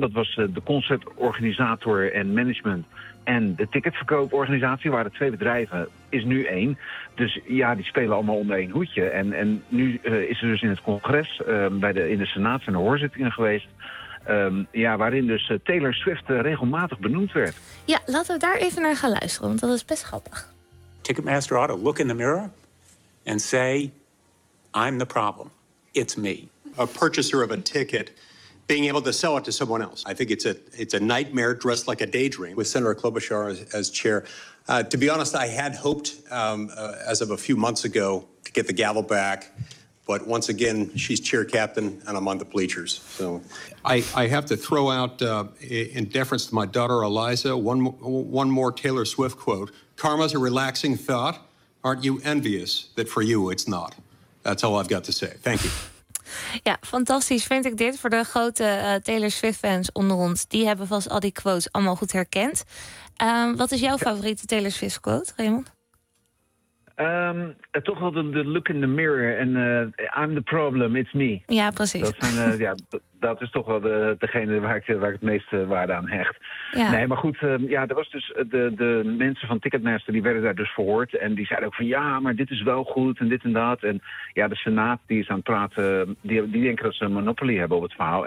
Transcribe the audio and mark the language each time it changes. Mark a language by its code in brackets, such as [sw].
[nl] Dat was de concertorganisator en management. En de ticketverkooporganisatie, waar de twee bedrijven, is nu één. Dus ja, die spelen allemaal onder één hoedje. En nu is er dus in het congres, in de Senaat zijn er hoorzittingen geweest. Waarin dus Taylor Swift regelmatig benoemd werd. Ja, laten we daar even naar gaan luisteren, want dat is best grappig. [en] Ticketmaster ought to look in the mirror and say, I'm the problem. It's me. A purchaser of a ticket, being able to sell it to someone else. I think it's a nightmare dressed like a daydream. With Senator Klobuchar as chair, to be honest, I had hoped as of a few months ago to get the gavel back. But once again, she's chair captain and I'm on the bleachers. So I have to throw out, in deference to my daughter, Eliza, one more Taylor Swift quote. Karma's a relaxing thought. Aren't you envious that for you it's not? That's all I've got to say. Thank you. [nl] Ja, fantastisch vind ik dit voor de grote Taylor Swift-fans onder ons. Die hebben vast al die quotes allemaal goed herkend. Wat is jouw favoriete Taylor Swift-quote, Raymond? Toch wel de [en] look in the mirror en I'm the problem, it's me. [nl] Ja, precies. Dat is toch wel degene waar ik het meeste waarde aan hecht. Ja. Nee, maar goed, er was dus de mensen van Ticketmaster, die werden daar dus verhoord. En die zeiden ook van ja, maar dit is wel goed en dit en dat. En ja, de Senaat die is aan het praten, die denken dat ze een monopoly hebben op het verhaal.